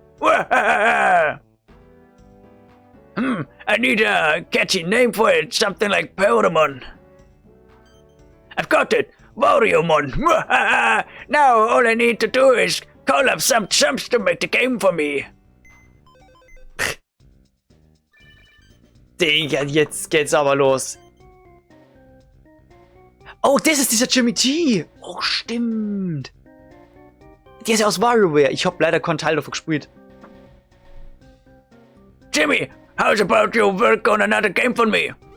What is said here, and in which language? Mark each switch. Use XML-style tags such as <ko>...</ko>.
<en>I need a catchy name for it, something like Pyoromon. I've got it, Wariomon. Now all I need to do is call up some chumps to make the game for me.</en> <de>Digga, jetzt geht's aber los. Oh, das ist dieser Jimmy T. Oh, stimmt. Der ist ja aus WarioWare. Ich hab leider keinen Teil davon gespielt.</de> <en>Jimmy, how's about you work on another game for me?</en>